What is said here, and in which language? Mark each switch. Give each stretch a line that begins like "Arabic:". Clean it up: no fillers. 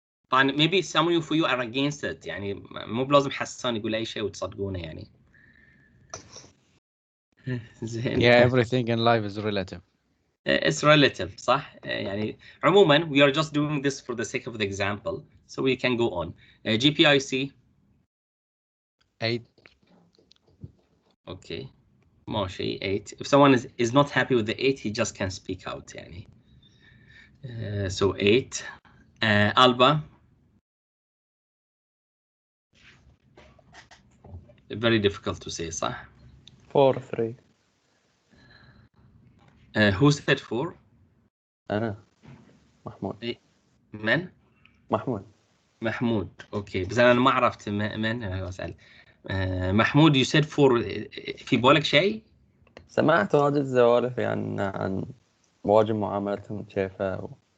Arabic: طبعا
English: maybe some of you are against it
Arabic: يعني مو بلازم حسان يقول أي شيء وتصدقونه يعني. زين.
English: Yeah, everything in life is relative. It's relative
Arabic: صح؟ يعني عموما
English: we are just doing this for the sake of the example, so we can go on. GPIC 8. Okay. ماشي 8. If someone is not happy with the 8, he just can speak out يعني. So 8. Alba. Very difficult to say صح؟ 4-3. Who said 4?
Arabic: أنا محمود. من؟ محمود. اوكي بس انا ما عرفت من اسال.
English: محمود you said 4.
Arabic: في بالك شيء؟ سمعت واجد سوالف يعني عن واجد معاملتهم كيفه